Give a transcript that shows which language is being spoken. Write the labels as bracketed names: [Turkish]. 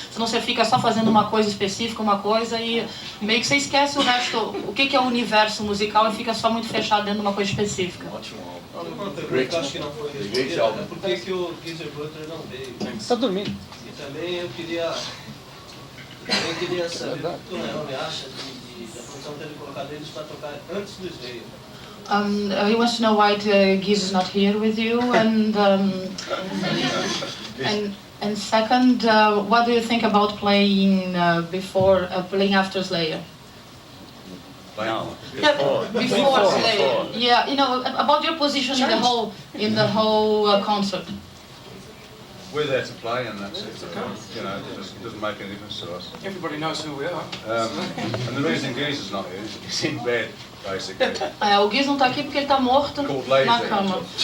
[Portuguese] Senão você fica só fazendo uma coisa específica, uma coisa e meio que você esquece o resto, o que é o universo musical e fica só muito fechado dentro de uma coisa específica. Ótimo. Uma pergunta que eu acho que não foi respondida, né? Por que o Geezer Butler não veio? Está dormindo. E também eu queria saber o que o Iommi acha da função de ele colocar eles para tocar antes do Slayer. [English] He wants to know why Giz is not here with you, and second, what do you think about playing playing after Slayer? No. Before Slayer. Yeah, you know, about your position in the whole concert. We're there to play, and that's it. You know, it doesn't make any difference to us. Everybody knows who we are. And the reason Geezer's not here is he's in bed, basically. [Portuguese] O Giz não está aqui porque ele está morto na cama.